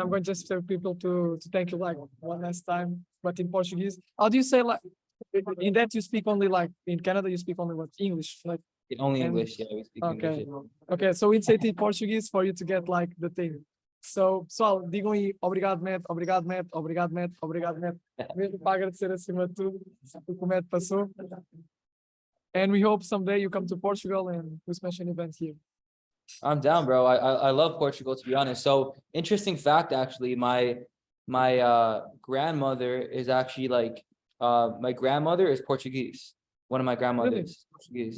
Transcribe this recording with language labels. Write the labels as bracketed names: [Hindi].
[English] I'm going to just tell people to thank you like one last time, but in Portuguese. How do you say like in that you speak only like in Canada you speak only what English? Like Only and- English, yeah, we speak English. okay. Okay, so we say it in Portuguese for you to get like the thing. [Portuguese] So, pessoal, digam aí, obrigado, Matt, obrigado, Matt, obrigado, Matt, obrigado, Matt. Mesmo para agradecer acima de tudo o que o Matt passou. [English] And we hope someday you come to Portugal and we smash an event here. I'm down, bro. I love Portugal, to be honest. So interesting fact, actually, my grandmother is actually like my grandmother is Portuguese. One of my grandmothers is Portuguese.